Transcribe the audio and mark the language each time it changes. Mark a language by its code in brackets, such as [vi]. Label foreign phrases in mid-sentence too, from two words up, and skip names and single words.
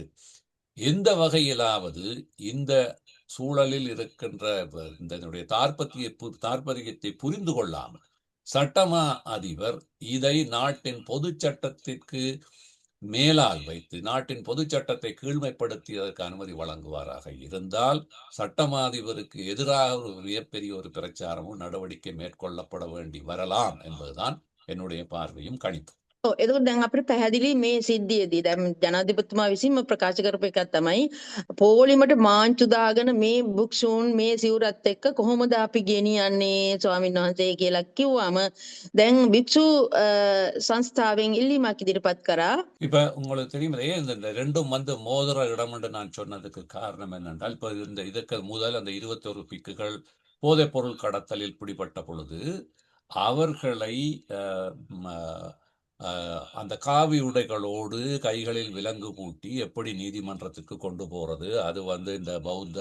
[ta] எந்த வகையிலாவது இந்த சூழலில் இருக்கின்ற இதனுடைய தாற்பயத்தை புரிந்து கொள்ளாமல் சட்டமா அதிபர் இதை நாட்டின் பொது சட்டத்திற்கு மேலால் வைத்து நாட்டின் பொது சட்டத்தை கீழ்மைப்படுத்தியதற்கு அனுமதி வழங்குவாராக இருந்தால் சட்டமா அதிபருக்கு எதிராக ஒரு மிகப்பெரிய ஒரு பிரச்சாரமும் நடவடிக்கை மேற்கொள்ளப்பட வேண்டி வரலாம் என்பதுதான் என்னுடைய பார்வையும் கணிப்பு. [si] එතකොට දැන් අපිට පැහැදිලි මේ සිද්ධියේදී දැන් ජනාධිපතිතුමා විසින්ම ප්‍රකාශ කරපු එකක් තමයි පොලිමට මාංචු දාගෙන මේ භික්ෂූන් මේ සිවුරත් එක්ක කොහොමද අපි ගෙනියන්නේ ස්වාමීන් වහන්සේ කියලා කිව්වම දැන් භික්ෂු සංස්ථාවෙන් ඉල්ලීමක් ඉදිරිපත් කරා. [ta] இப்ப உங்களுக்கு தெரியும் ஏன் இந்த ரெண்டும் வந்து மோதிர இடம் என்று நான் சொன்னதுக்கு காரணம் என்னென்றால் இப்ப இதற்கு முதல் அந்த 21 பிக்குகள் போதைப் பொருள் கடத்தலில் பிடிபட்ட பொழுது அவர்களை அந்த காவி உடைகளோடு கைகளில் விலங்கு பூட்டி எப்படி நீதிமன்றத்துக்கு கொண்டு போறது, அது வந்து இந்த பௌத்த